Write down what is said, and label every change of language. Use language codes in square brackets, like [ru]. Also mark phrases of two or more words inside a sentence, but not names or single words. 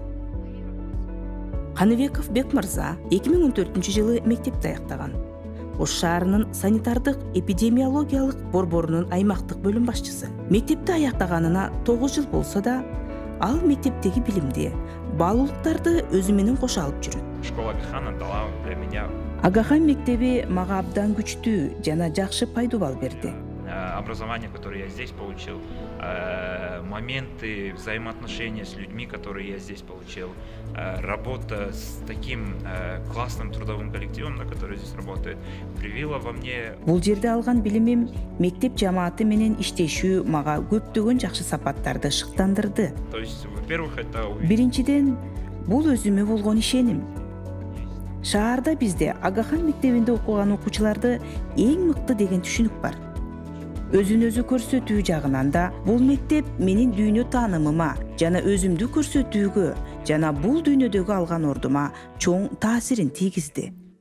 [ky] Каныбеков Бек мырза 2014 жылы мектепти аяктаган. Ош шаарынын санитардык эпидемиологиялык борборунун аймактык бөлүм башчысы. Мектепти аяктаганына 9 жыл болсо да, ал мектептеги билимди, баалуулуктарды өзү менен кошо алып жүрөт. [ru] Школа Агахана дала для меня. [ky] Агахан мектеби мага абдан күчтүү жана жакшы пайдубал берди. [ru] Образование, которое я здесь получил, моменты взаимоотношения с людьми, которые я здесь получил, работа с таким классным трудовым коллективом, на который здесь работает, привила во мне. [ky] Бул жерде алган билимим мектеп жамааты менен иштешүү мага көптөгөн жакшы сапаттарды шыктандырды. [ru] То есть, во-первых, это [ky] биринчиден, бул өзүмө болгон ишеним. Шаарда бизде Агахан мектебинде окуган окуучуларды эң мыкты деген түшүнүк бар. Өзүн өзү көрсөтүү жагынан да бул мектеп менин дүйнө таанымыма жана өзүмдү көрсөтүүгө жана бул дүйнөдөгү алган ордума чоң таасирин тийгизди.